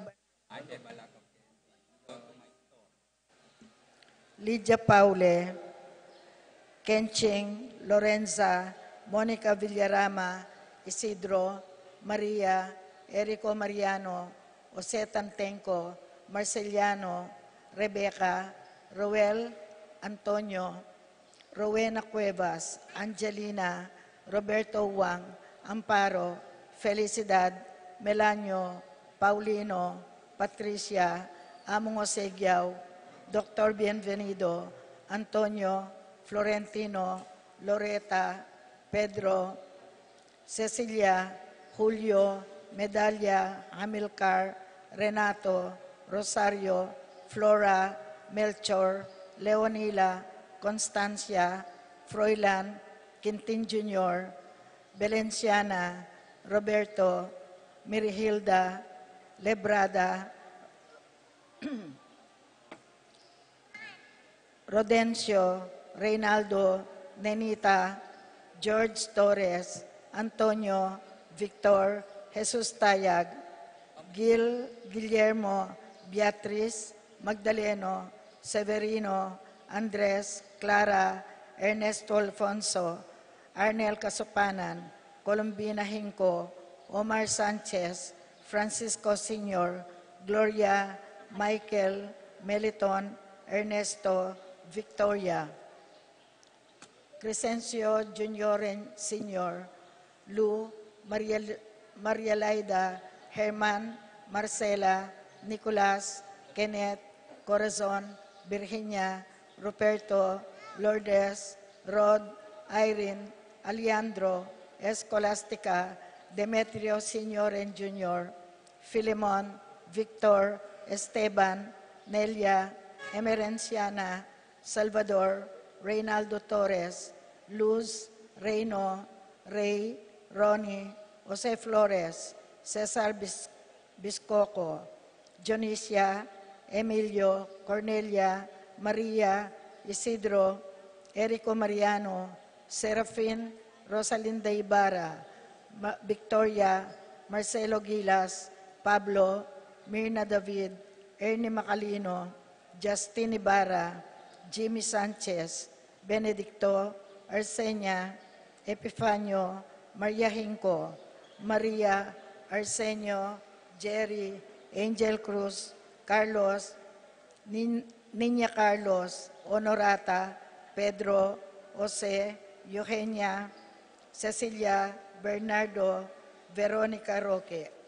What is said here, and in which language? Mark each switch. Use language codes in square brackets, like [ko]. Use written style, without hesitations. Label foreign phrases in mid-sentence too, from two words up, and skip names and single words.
[tl] Lydia Paule, Kenching, Lorenza, Monica Villarama, Isidro, Maria, Erico Mariano, Jose Tantenco, Marceliano, Rebecca, Roel Antonio, Rowena Cuevas, Angelina, Roberto Wang, Amparo, Felicidad, Melanio, Paulino, Patricia, Among Jose Giao, Dr. Bienvenido, Antonio, Florentino, Loreta, Pedro, Cecilia, Julio, Medalla, Hamilcar, Renato, Rosario, Flora, Melchor, Leonila, Constancia, Froilan, Quintin Jr., Belenciana, Roberto, Mirihilda, Lebrada, Rodencio, Reynaldo, Nenita, George Torres, Antonio, Victor, Jesus Tayag, Guillermo, Beatriz, Magdaleno, Severino, Andres, Clara, Ernesto Alfonso, Arnel Casupanan, Colombina Hinco, Omar Sanchez, Francisco Sr., Gloria, Michael, Meliton, Ernesto, Victoria, Crescencio Junior Sr., Lu, Maria Laida, Herman, Marcela, Nicolas, Kenneth, Corazon, Virginia, Ruperto, Lourdes, Rod, Irene, Alejandro, Escolastica, Demetrio Sr. and Jr., Filemon, Victor, Esteban, Nelia, Emerenciana, Salvador, Reynaldo Torres, Luz, Reyno, Ray, Ronnie, Jose Flores, Cesar Biscoco, Dionisia, Emilio, Cornelia, Maria, Isidro, Erico Mariano, Serafin, Rosalinda Ibarra, Victoria, Marcelo Gilas, Pablo, Mirna David, Ernie Macalino, Justin Ibarra, Jimmy Sanchez, Benedicto, Arsenia, Epifanio, Maria Hinco, Maria, Arsenio, Jerry, Angel Cruz, Carlos, Niña Carlos, Honorata, Pedro, Jose, Eugenia, Cecilia, Bernardo, Veronica Roque.